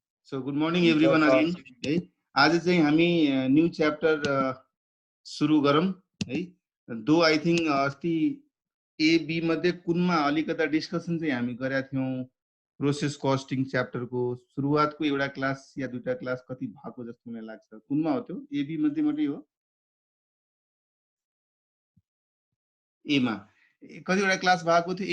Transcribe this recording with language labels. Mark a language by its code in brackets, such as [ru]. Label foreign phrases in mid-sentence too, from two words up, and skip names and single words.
[en] So good morning everyone again. [ne] है आज चाहिँ हामी [en] new chapter [ne] सुरु गरौँ है। [en] though I think [ne] अस्ति ए बी मध्ये कुनमा अलिकता डिस्कसन चाहिँ हामी गरेका थियौं [en] process costing chapter [ne] को सुरुवातको एउटा क्लास या दुईटा क्लास कति भएको जस्तो मलाई लाग्छ। कुनमा हो त्यो? ए बी मध्ये मात्रै हो? ए मा कतिवटा क्लास भएको थियो?